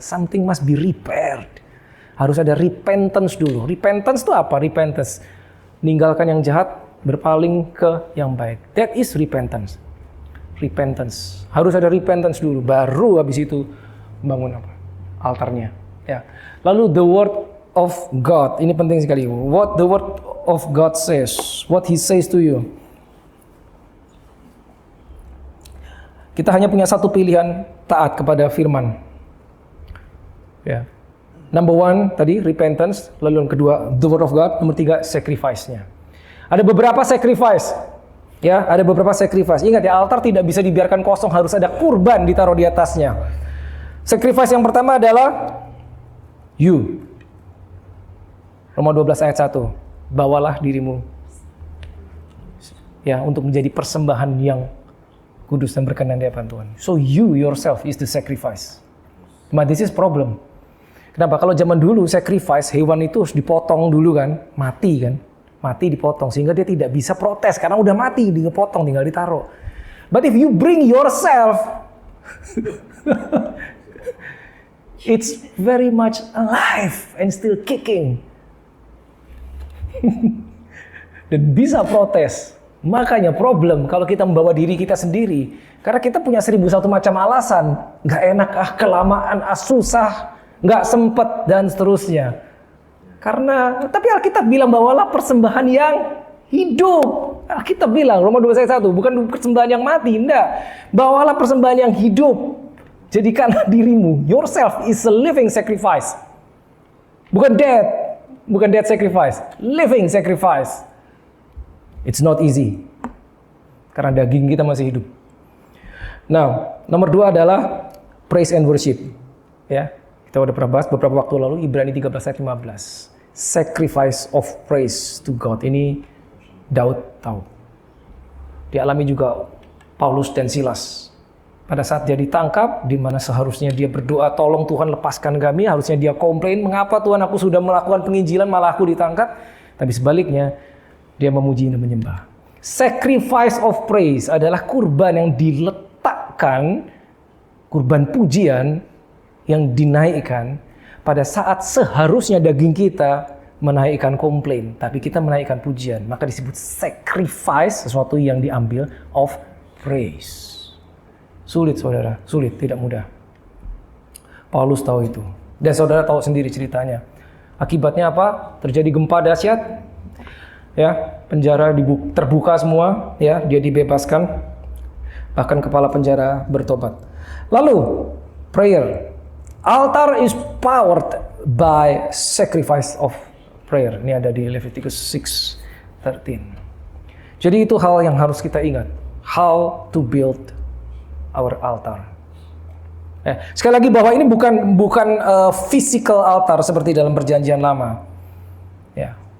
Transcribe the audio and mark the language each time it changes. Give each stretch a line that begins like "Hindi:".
English: Something must be repaired.
Indonesian: Harus ada repentance dulu. Repentance itu apa?
English: Repentance.
Indonesian: Ninggalkan yang jahat, berpaling ke yang baik.
English: That is repentance. Repentance.
Indonesian: Harus ada repentance dulu. Baru habis itu bangun apa? Altarnya. Ya. Lalu
English: the word of God.
Indonesian: Ini penting sekali.
English: What the word of God says. What he says to you.
Indonesian: Kita hanya punya satu pilihan, taat kepada firman. Ya.
English: Number one
Indonesian: tadi repentance, lalu yang kedua
English: the word of God,
Indonesian: nomor tiga sacrifice-nya. Ada beberapa sacrifice. Ya, ada beberapa sacrifice. Ingat ya, altar tidak bisa dibiarkan kosong, harus ada kurban ditaruh di atasnya. Sacrifice yang pertama adalah you. Roma 12 ayat 1. Bawalah dirimu ya untuk menjadi persembahan yang kudus dan berkenan di hadapan Tuhan.
English: So you yourself is the sacrifice. But this is problem.
Indonesian: Kenapa? Kalau zaman dulu sacrifice, hewan itu harus dipotong dulu kan, mati kan. Mati dipotong sehingga dia tidak bisa protes karena udah mati, dipotong tinggal ditaruh.
English: But if you bring yourself it's very much alive and still kicking.
Indonesian: Dan bisa protes. Makanya problem kalau kita membawa diri kita sendiri. Karena kita punya 1001 macam alasan. Gak enak, kelamaan, susah, gak sempet, dan seterusnya. Karena, tapi Alkitab bilang bawalah persembahan yang hidup. Alkitab bilang, Roma 12 ayat 1, bukan persembahan yang mati, enggak. Bawalah persembahan yang hidup. Jadikanlah dirimu,
English: yourself is a living sacrifice. Bukan dead sacrifice, living sacrifice. It's not easy.
Indonesian: Karena daging kita masih hidup. Nah, nomor 2 adalah
English: praise and worship.
Indonesian: Ya, kita udah pernah bahas beberapa waktu lalu, Ibrani 13 ayat 15.
English: Sacrifice of praise to God.
Indonesian: Ini Daud tahu. Dialami juga Paulus dan Silas. Pada saat dia ditangkap, di mana seharusnya dia berdoa, tolong Tuhan lepaskan kami, harusnya dia komplain, mengapa Tuhan aku sudah melakukan penginjilan, malah aku ditangkap. Tapi sebaliknya, dia memuji dan menyembah. Sacrifice of praise adalah kurban yang diletakkan, kurban pujian yang dinaikkan pada saat seharusnya daging kita menaikkan komplain, tapi kita menaikkan pujian. Maka disebut sacrifice, sesuatu yang diambil of praise. Sulit saudara, sulit, tidak mudah. Paulus tahu itu. Dan saudara tahu sendiri ceritanya. Akibatnya apa? Terjadi gempa dahsyat. Ya, penjara terbuka semua, ya, dia dibebaskan. Bahkan kepala penjara bertobat. Lalu, prayer.
English: Altar is powered by sacrifice of prayer.
Indonesian: Ini ada di Leviticus 6:13. Jadi itu hal yang harus kita ingat.
English: How to build our altar.
Indonesian: Sekali lagi bahwa ini bukan physical altar seperti dalam perjanjian lama. Ya.